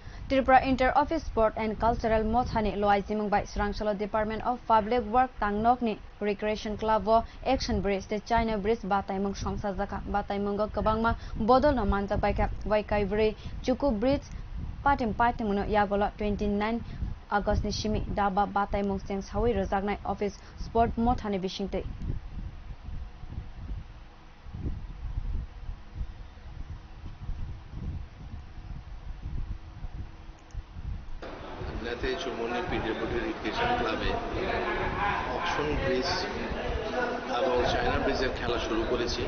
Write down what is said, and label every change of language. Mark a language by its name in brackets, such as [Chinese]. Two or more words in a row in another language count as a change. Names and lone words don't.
[Kok Borok] Tripura Inter-Office Sport and Cultural Motha ni luajimung by swrang salo Department of Public Work Tangnok ni Recreation Club o Action Bridge the China Bridge bataimung songsajak bataimungo kwbangma bodol no manjak by kwbangma chuku Bridge bataimung no yagulo 29 August ni simi daba bataimung chengsawi rojaknai Office Sport Motha ni bisingtwi [Bangla] চুমনি পিডব্লিউডি রিক্রিয়েশন ক্লাবে অকশন ব্রিজ এবং চায়না ব্রিজের খেলা শুরু করেছি।